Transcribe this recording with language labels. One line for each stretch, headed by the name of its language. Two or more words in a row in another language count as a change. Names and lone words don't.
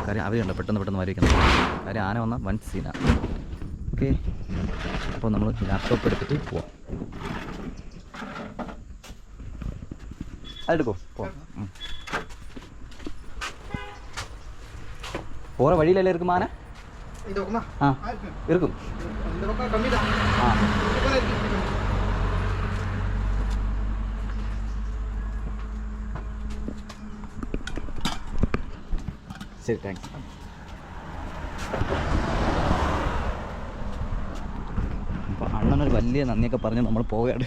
Malayalam: കാര്യം അവരുണ്ട് പെട്ടെന്ന് വരയ്ക്കുന്നത്. കാര്യം ആന വന്നാൽ വൻ സീനാണ്. ഓക്കെ, അപ്പോൾ നമ്മൾ ലാപ്ടോപ്പ് എടുത്തിട്ട് പോവാം.
Tamil: അതെടുക്കോ, പോற வழியில இருக்குமா ஆனா இது இருக்குமா? இருக்கும். இந்த பக்கம் கம்மி தான்.
Malayalam: ശരി, താങ്ക്സ്. അപ്പോൾ അണ്ണനൊരു വലിയ നന്ദിയൊക്കെ പറഞ്ഞ് നമ്മൾ പോവുകയാണ്.